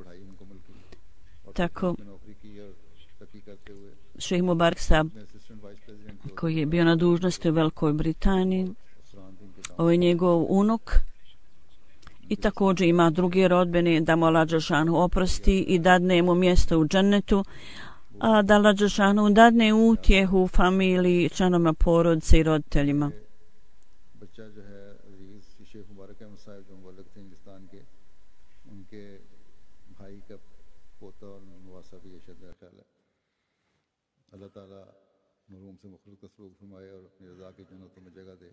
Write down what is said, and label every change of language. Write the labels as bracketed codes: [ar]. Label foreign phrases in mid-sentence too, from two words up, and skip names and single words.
[bs] Tako Šejh Mubarak Sahab, koji je bio na dužnosti u Velikoj Britaniji, ovo je njegov unuk i također ima druge rodbine, da mu Allah dželešanu oprosti i dadne mu mjesto u džennetu, a da Allah dželešanu dadne utjehu familiji, članovima porodice i roditeljima. [ur] اللہ تعالیٰ مرحوم سے مخلوق کا سلوک فرمائے اور اپنی رضا کی جنتوں میں جگہ دے.